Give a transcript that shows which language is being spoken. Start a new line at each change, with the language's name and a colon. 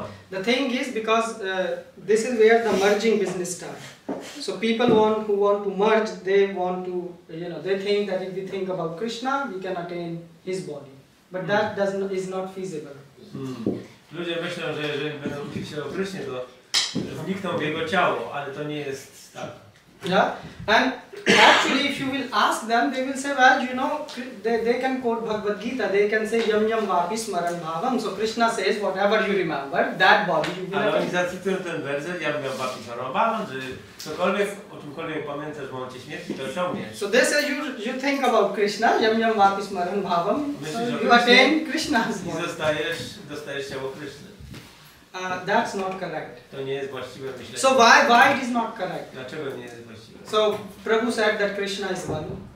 English: The thing is because this is where the merging business starts. So people who want to merge, they want to, they think that if we think about Krishna, we can attain his body. But that is not feasible.
Polish: Ludzie myślą, że jeżeli będą uczyć się o Krysznie, to wnikną w jego ciało, ale to nie jest tak.
English: Yeah, and actually if you will ask them, they will say, well, they can quote Bhagavad Gita, they can say
Sanskrit: yam yam vapi smaran bhavam.
English: So Krishna says, whatever you remember, that body you will
Polish: ale oni
English: attain.
Polish: zacytują ten werset,
Sanskrit: yam yam vapi smaran bhavam,
Polish: że cokolwiek, o czymkolwiek pamiętasz w momencie śmierci, to osiągniesz.
English: So they say you think about Krishna,
Sanskrit: yam yam vapi smaran bhavam,
English: so you attain Krishna's
Polish: I
English: body.
Polish: dostajesz ciało Kryszny.
English: That's not correct.
Polish: To nie jest właściwe myślenie.
English: So why it is not correct?
Polish: Dlaczego nie jest właściwe?
English: So Prabhu said that Krishna is one.